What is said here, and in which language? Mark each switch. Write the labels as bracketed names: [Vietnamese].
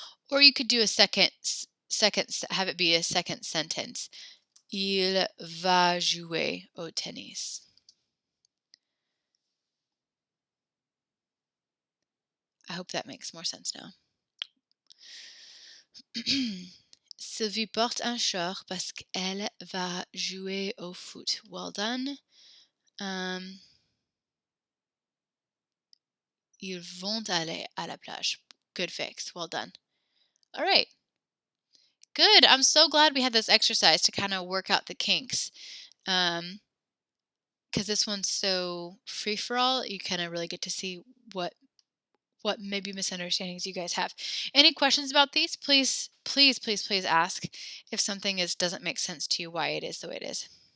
[English] Or you could do a second, have it be a second sentence. [French] Il va jouer au tennis. [English] I hope that makes more sense now. [French] Sylvie porte un short parce qu'elle va jouer au foot. [English] Well done. [French] Ils vont aller à la plage. [English] Good fix. Well done. All right. Good. I'm so glad we had this exercise to kind of work out the kinks. Because this one's so free-for-all, you kind of really get to see what maybe misunderstandings you guys have. Any questions about these? Please ask if something doesn't make sense to you, why it is the way it is.